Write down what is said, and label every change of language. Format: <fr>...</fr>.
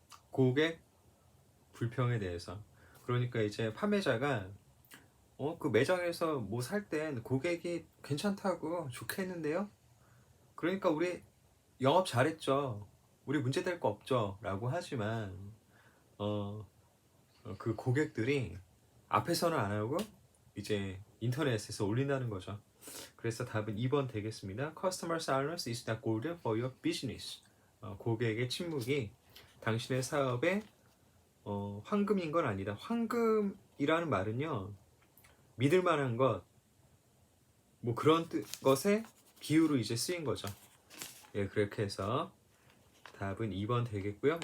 <ko>고객 불평에 대해서. 그러니까 이제 판매자가 그 매장에서 뭐 살 땐 고객이 괜찮다고 좋게 했는데요. 그러니까 우리 영업 잘했죠. 우리 문제될 거 없죠. 라고 하지만 그 고객들이 앞에서는 안 하고 이제 인터넷에서 올린다는 거죠. 그래서 답은 2번 되겠습니다.</ko> <en>Customer silence is not golden for your business.</en> <ko>고객의 침묵이 당신의 사업에 황금인 건 아니다. 황금이라는 말은요. 믿을 만한 것, 뭐 그런 것에 비유로 이제 쓰인 거죠. 예, 그렇게 해서 답은 2번 되겠고요.</ko>